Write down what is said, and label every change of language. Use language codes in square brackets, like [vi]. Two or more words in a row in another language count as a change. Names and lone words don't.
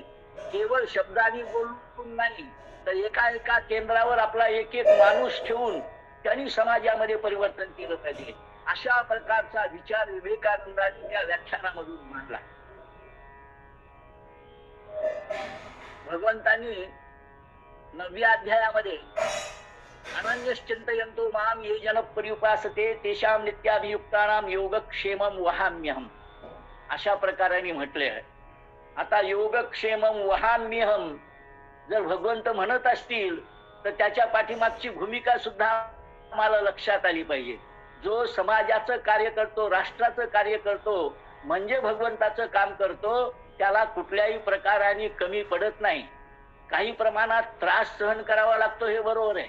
[mr] केवळ शब्दांनी बोलून नाही तर एका एका केंद्रावर आपला एक एक माणूस ठेवून त्यांनी समाजामध्ये परिवर्तन केलं पाहिजे. अशा प्रकारचा विचार विवेकानंदांनी या व्याख्यानामधून मांडला. भगवंतांनी 9व्या अध्यायामध्ये [sa] अनन्यश्चिंतयन्तो मां ये जन पर्युपासते तेषां नित्याभियुक्तानां योगक्षेमं वहाम्यहम् [mr] अशा प्रकाराने म्हटले आहे. आता [sa] योगक्षेमं वहाम्यहम् [mr] जर भगवंत म्हणत असतील तर त्याच्या पाठीमागची भूमिका सुद्धा आम्हाला लक्षात आली पाहिजे. जो समाजाचं कार्य करतो, राष्ट्राचं कार्य करतो म्हणजे भगवंताचं काम करतो, त्याला कुठल्याही प्रकाराने कमी पडत नाही. काही प्रमाणात त्रास सहन करावा लागतो, हे बरोबर आहे.